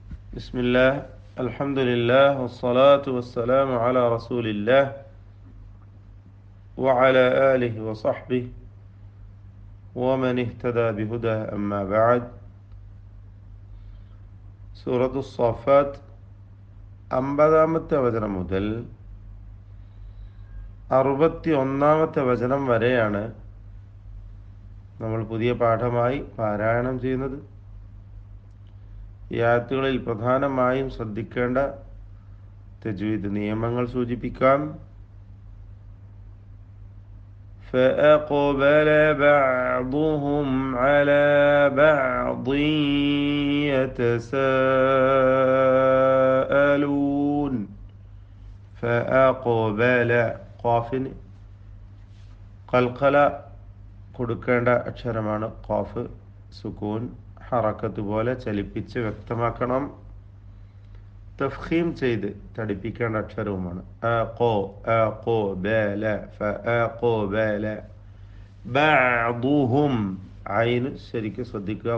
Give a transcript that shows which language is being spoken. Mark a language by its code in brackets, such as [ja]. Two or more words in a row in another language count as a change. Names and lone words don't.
[ar] بسم الله الحمد لله والصلاة والسلام على رسول الله وعلى آله وصحبه ومن اهتدى بهداه أما بعد. [ml] സൂറത്തു الصافات 50-ാമത്തെ വചനം മുതൽ 61-ാമത്തെ വചനം വരെയാണ് നമ്മൾ പുതിയ പാഠമായി പാരായണം ചെയ്യുന്നത്. ഈ ആയത്തുകളിൽ പ്രധാനമായും ശ്രദ്ധിക്കേണ്ട തജ്വീദ് നിയമങ്ങൾ സൂചിപ്പിക്കാം. [ar] فأقبل بعضهم على بعض يتساءلون. [ml] فأقبل ഖാഫിന് ഖൽഖല കൊടുക്കേണ്ട അക്ഷരമാണ് ഖാഫ്. സുക്കൂൻ ഹറക്കത്ത് പോലെ ചലിപ്പിച്ച് വ്യക്തമാക്കണം. തഫ്ഖീം ചെയ്ത് തടിപ്പിക്കേണ്ട അക്ഷരവുമാണ്. ബഅദുഹും ഐൻ ശരിക്കും ശ്രദ്ധിക്കുക.